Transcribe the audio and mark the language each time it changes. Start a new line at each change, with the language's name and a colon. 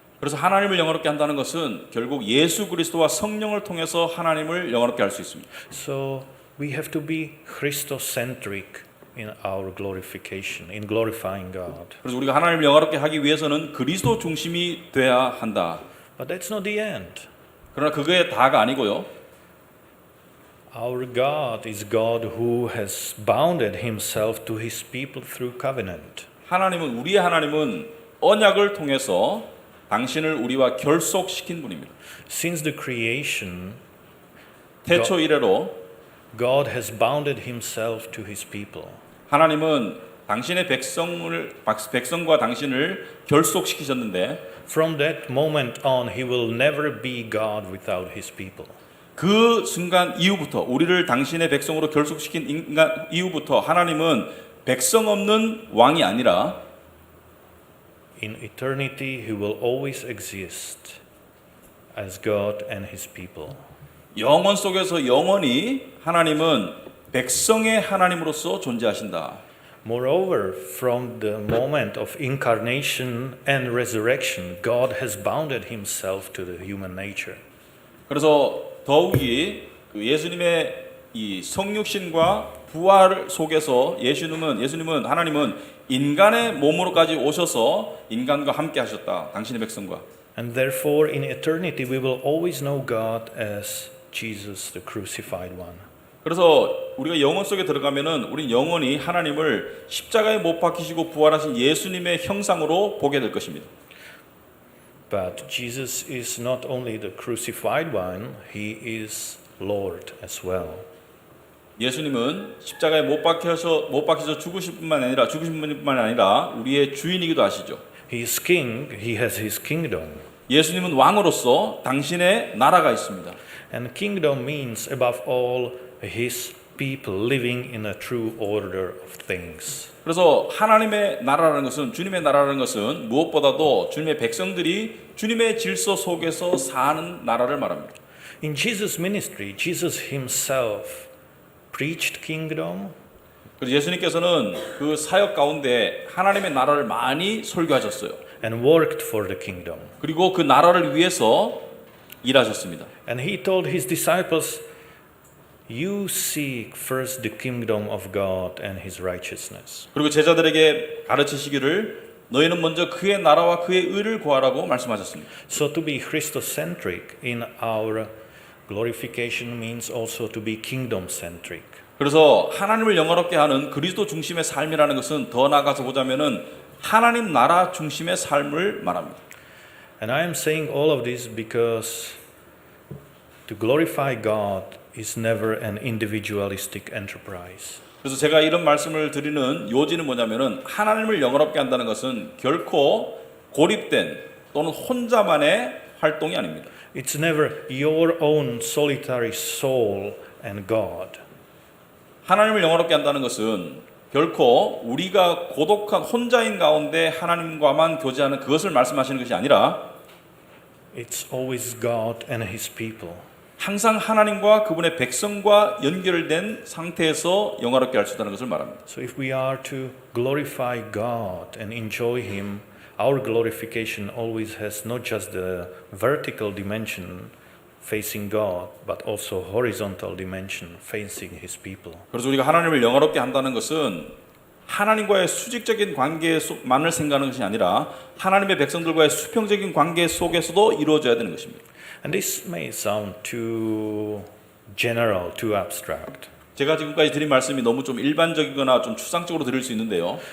Korean: 그래서 하나님을 영화롭게 한다는 것은 결국 예수 그리스도와 성령을 통해서 하나님을 영화롭게 할 수 있습니다.
English: So we have to be Christocentric in our glorification, in glorifying God.
Korean: 그래서 우리가 하나님을 영화롭게 하기 위해서는 그리스도 중심이 돼야 한다.
English: But that's not the end.
Korean: 그러나 그게 다가 아니고요.
English: Our God is God who has bounded himself to his people through covenant.
Korean: 우리의 하나님은 언약을 통해서 당신을 우리와 결속시킨 분입니다.
English: Since the creation,
Korean: 태초 이래로
English: God has bounded himself to his people.
Korean: 하나님은 당신의 백성과 당신을 결속시키셨는데
English: From that moment on, he will never be God without his people.
Korean: 그 순간 이후부터 우리를 당신의 백성으로 결속시킨 인간 이후부터 하나님은 백성 없는 왕이 아니라
English: In eternity, he will always exist as God and his people.
Korean: 영원 속에서 영원히 하나님은 백성의 하나님으로서 존재하신다.
English: Moreover, from the moment of incarnation and resurrection, God has bounded himself to the human nature.
Korean: 그래서 더욱이 그 예수님의 이 성육신과 부활 속에서 예수님은 하나님은 인간의 몸으로까지 오셔서 인간과 함께 하셨다. 당신의 백성과.
English: And therefore, in eternity, we will always know God as Jesus, the crucified one.
Korean: 그래서 우리가 영원 속에 들어가면은 우리는 영원히 하나님을 십자가에 못 박히시고 부활하신 예수님의 형상으로 보게 될 것입니다.
English: But Jesus is not only the crucified one, he is Lord as well.
Korean: 예수님은 십자가에 못 박혀서 죽으신 분만 아니라 우리의 주인이기도 하시죠.
English: He is king, he has his kingdom.
Korean: 예수님은 왕으로서 당신의 나라가 있습니다.
English: And kingdom means above all his people living in a true order of things.
Korean: 그래서 하나님의 나라라는 것은 주님의 나라라는 것은 무엇보다도 주님의 백성들이 주님의 질서 속에서 사는 나라를 말합니다.
English: In Jesus' ministry, Jesus himself preached kingdom.
Korean: 그래서 예수님께서는 그 사역 가운데 하나님의 나라를 많이 설교하셨어요.
English: And worked for the kingdom.
Korean: 그리고 그 나라를 위해서 일하셨습니다.
English: And he told his disciples, you seek first the kingdom of God and his righteousness.
Korean: 그리고 제자들에게 가르치시기를 너희는 먼저 그의 나라와 그의 의를 구하라고 말씀하셨습니다.
English: So to be Christocentric in our glorification means also to be kingdom-centric.
Korean: 그래서 하나님을 영화롭게 하는 그리스도 중심의 삶이라는 것은 더 나아가서 보자면은 하나님 나라 중심의 삶을 말합니다.
English: And I am saying all of this because to glorify God is never an individualistic enterprise.
Korean: 그래서 제가 이런 말씀을 드리는 요지는 뭐냐면은 하나님을 영화롭게 한다는 것은 결코 고립된 또는 혼자만의 활동이 아닙니다.
English: It's never your own solitary soul and God.
Korean: 하나님을 영화롭게 한다는 것은 결코 우리가 고독한 혼자인 가운데 하나님과만 교제하는 그것을 말씀하시는 것이 아니라
English: It's always God and his people.
Korean: 항상 하나님과 그분의 백성과 연결된 상태에서 영화롭게 할 수 있다는 것을 말합니다.
English: So if we are to glorify God and enjoy him, our glorification always has not just the vertical dimension facing God, but also horizontal dimension facing his people.
Korean: 그래서 우리가 하나님을 영화롭게 한다는 것은 하나님과의 수직적인 관계만을 생각하는 것이 아니라 하나님의 백성들과의 수평적인 관계 속에서도 이루어져야 되는 것입니다.
English: And this may sound too general, too abstract.
Korean: 제가 지금까지 드린 말씀이 너무 좀 일반적이거나 좀 추상적으로 들릴 수 있는데요.